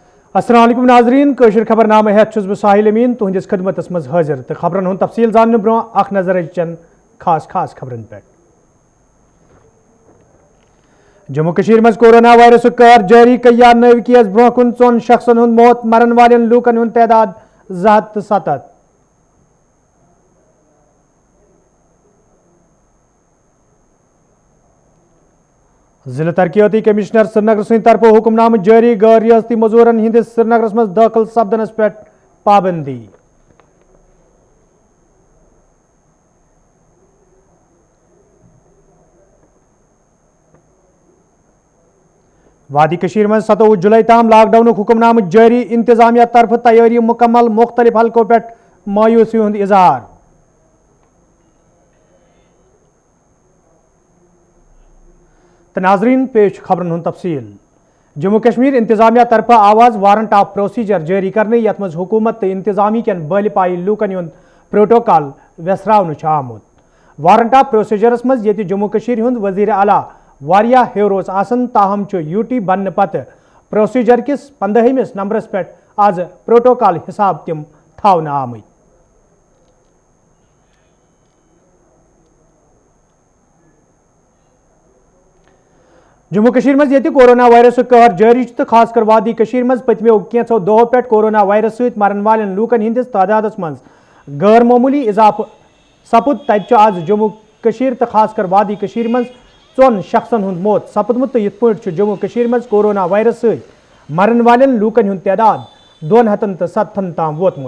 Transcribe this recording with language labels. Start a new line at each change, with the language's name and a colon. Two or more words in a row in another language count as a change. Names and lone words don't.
Arabic: السلام عليكم
Kashmiri: नाजरीन कशर खबरनामे हेत छुस बह साहिल अमीन तुहंदिस खिदमतस मज हाजिर तो खबरन हुंद तफसील जानने ब्रो अख नजर चन खास खबरन पे। जम्मू कशीर मज
English: corona virus
Kashmiri: कहर जारी कया नव केस ब्रो कुन 4 शख्सन हुंद मौत मरन वालेन लूकन हुंद तादाद 707। जिला तरक्याती कमिश्नर श्रीनगर सद तरफ हुक्मनाम जारी गैर रियासती मजूरन हिंदिस श्रीनगर मज दाखिल सपदनस पे पाबंदी। वादी कशीर मज 27 जुलाई ताम लॉकडाउन हुक्मनाम जारी इंतजामिया तरफ तैयारी मुकम्मल मुख्तलिफ हलकों पे मायूसी हुंद इजहार। तो नाजरीन पेश खबरन हुंद तफसील। जम्मू कश्मीर इंतजामिया तरफ आवाज
English: warrant of procedure
Kashmiri: जारी करने यथ मज हुकूमत तो इंतजामी कन बल पाई लूकन हुंद प्रोटोकॉल वेसरावन आमुत।
English: warrant of procedures
Kashmiri: मज ये जम्मू कश्मीर हुंद वजीर आला वारिया हेरोस आसन ताहम यूटी बन पत प्रोसीजर किस 15 नंबरस पे आज प्रोटोकॉल हिसाब तम थावन आमत। जम्मू कशीर मज ये
English: corona virus
Kashmiri: कहर जारी तो खासकर वादी कशीर मज पतमो कैंसो दो पे
English: corona virus
Kashmiri: सत मरन वालेन लूकन हिंदिस तादादस मज गैर मामूली इजाफ सपुद तत आज जम्मू कशीर तो खासकर वादी कशीर मज 4 शख्सन हुंद मौत सपदमुत तो यथ पे जम्मू कशीर मज कोरोना वायरस सत मरन वालेन लूकन हुंद तादाद 207 ताम वोतमुत।